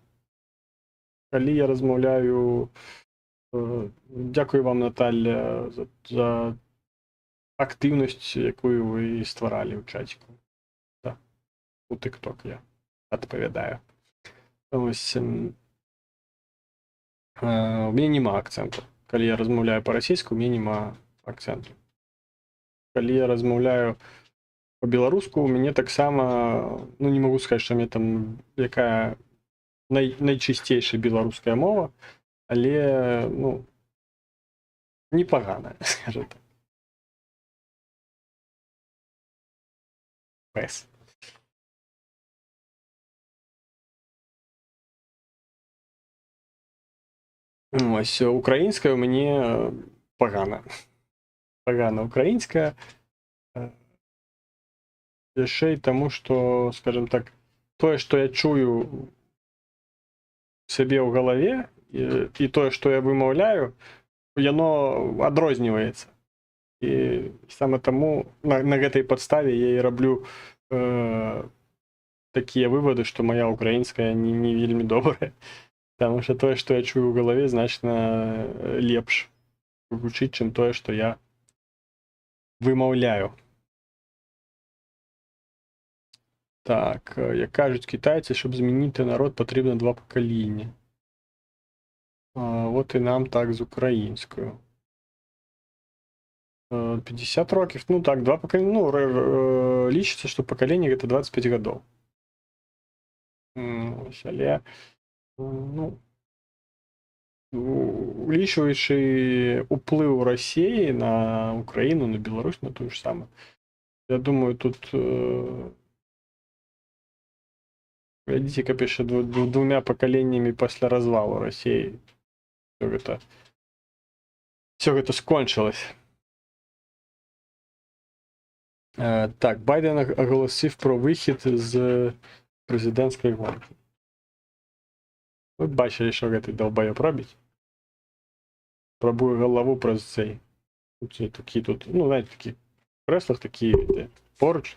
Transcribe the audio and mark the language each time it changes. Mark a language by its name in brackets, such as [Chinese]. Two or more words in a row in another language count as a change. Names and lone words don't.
[Ukrainian] Калі я розмовляю, дякую вам, Наталя, за активність, яку ви створали у чатику. Так, у TikTok я відповідаю. Ось, у мене нема акценту. Калі я розмовляю по-російську, у мене нема акценту. [Belarusian] Калі я розмовляю по-беларуску, у мяне таксама, ну, [Russian] не могу сказать, что у меня там [Belarusian] якая найчыстейшая беларуская мова, але, ну, непоганая, [Russian] скажем так. [Ukrainian] Пес. Ось, українська у мяне погана. Погана українська. [Belarusian] Яшчэ і таму, што, [Russian] скажем так, [Belarusian] тое, што я чую сябе ў галаве, і тое, што я вымаўляю, яно адрозніваецца. І саме таму на гэтай падставе я і раблю такія вывады, што моя украінская не вельмі добрая. Таму што тое, што я чую ў галаве, значна лепш гучыць, чым тое, што я вымаўляю. [Ukrainian] Так, як кажуть китайці, щоб змінити народ, потрібно 2 покоління. От і нам так з українською. 50 років, ну так, 2 покоління, ну, лічиться, що покоління – це 25 годов. Ось, але, ну, улічуючи уплив Росії на Україну, на Білорусь, на ту ж саме, я думаю, тут... [Russian] Видите, пише 2 поколениями после развала России. Все это скончилось. [Ukrainian] Так, Байден оголосив про вихід з президентської гонки. Ви бачили, що цей долбойоб робить? Пробує голову про цей. Такі тут, ну, знаєте, такі в креслах такі поручні.